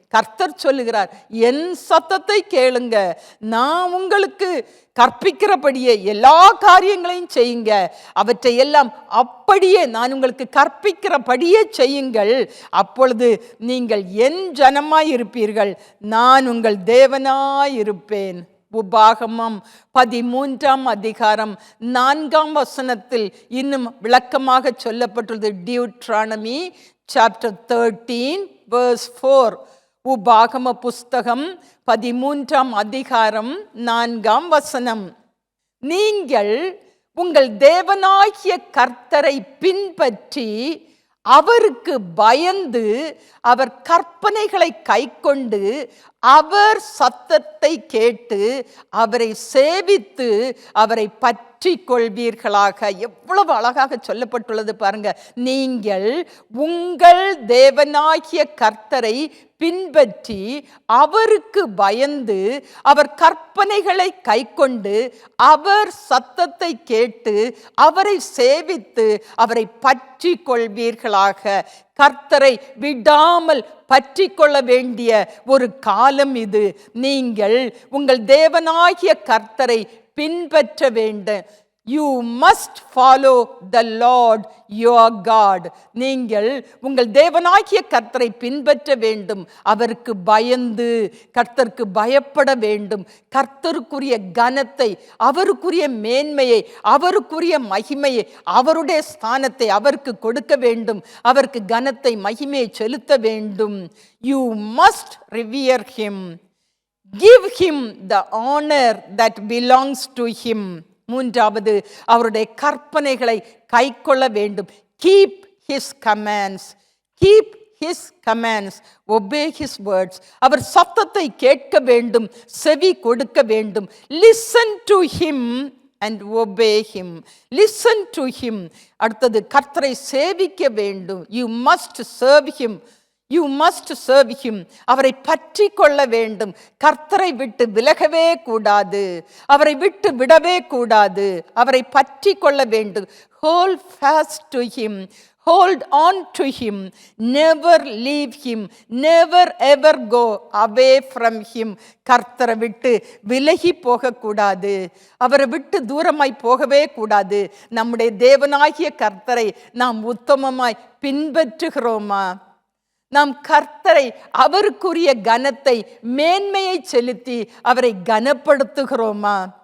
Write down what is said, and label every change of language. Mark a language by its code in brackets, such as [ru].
[ta] கர்த்தர் சொல்லுகிறார், என் சத்தத்தை கேளுங்க, நான் உங்களுக்கு கற்பிக்கிறபடியே எல்லா காரியங்களையும் செய்யுங்க, அவற்றை எல்லாம் அப்படியே நான் உங்களுக்கு கற்பிக்கிறபடியே செய்யுங்கள், அப்பொழுது நீங்கள் என் ஜனமாய் இருப்பீர்கள், நான் உங்கள் தேவனாய் இருப்பேன். உபாகமம் 13ஆம் அதிகாரம் 4ஆம் வசனத்தில் இன்னும் விளக்கமாக சொல்லப்பட்டுள்ளது. [en] Deuteronomy chapter 13 verse 4. [ta] உபாகம புஸ்தகம் 13ஆம் அதிகாரம் 4ஆம் வசனம். நீங்கள் உங்கள் தேவனாகிய கர்த்தரை பின்பற்றி அவருக்கு பயந்து அவர் கற்பனைகளை கைக்கொண்டு அவர் சத்தத்தை கேட்டு அவரை சேவித்து அவரை பற்றி பற்றி கொள்வீர்களாக. எவ்வளவு அழகாக சொல்லப்பட்டுள்ளது பாருங்க. நீங்கள் உங்கள் தேவனாகிய கர்த்தரை பின்பற்றி அவருக்கு பயந்து அவர் கற்பனைகளை கைக்கொண்டு அவர் சத்தத்தை கேட்டு அவரை சேவித்து அவரை பற்றி கொள்வீர்களாக. கர்த்தரை விடாமல் பற்றி கொள்ள வேண்டிய ஒரு காலம் இது. நீங்கள் உங்கள் தேவனாகிய கர்த்தரை பின்பற்ற வேண்டும். [en] You must follow the Lord your God. [ta] நீங்கள் உங்கள் தேவனாகிய கர்த்தரை பின்பற்ற வேண்டும். அவருக்கு பயந்து கர்த்தருக்கு பயப்பட வேண்டும். கர்த்தருக்குரிய கனத்தை, அவருக்குரிய மேன்மையை, அவருக்குரிய மகிமையை, அவருடைய ஸ்தானத்தை அவருக்கு கொடுக்க வேண்டும். அவருக்கு கனத்தை, மகிமையை செலுத்த வேண்டும். [en] You must revere him. Give him the honor that belongs to him. [ta] மூன்றாவது, அவருடைய கற்பனைகளை கைக்கொள்ள வேண்டும். [en] Keep his commands. Keep his commands. Obey his words. [ta] அவர் சத்தத்தை கேட்க வேண்டும், செவி கொடுக்க வேண்டும். [en] Listen to him and obey him. Listen to him. [ta] அடுத்தது, கர்த்தரை சேவிக்க வேண்டும். [en] You must serve him. You must serve him. [ta] அவரை பற்றி கொள்ள வேண்டும். கர்த்தரை விட்டு விலகவே கூடாது, அவரை விட்டு விடவே கூடாது. அவரை பற்றி கொள்ள வேண்டும். [en] Hold fast to him. Hold on to him. Never leave him. Never ever go away from him. [ta] கர்த்தரை விட்டு விலகி போகக்கூடாது, அவரை விட்டு தூரமாய் போகவே கூடாது. நம்முடைய தேவனாகிய கர்த்தரை நாம் உத்தமமாய் பின்பற்றுகிறோமா? நாம் கர்த்தரை, அவருக்குரிய கனத்தை, மேன்மையை செலுத்தி அவரை கனப்படுத்துகிறோமா?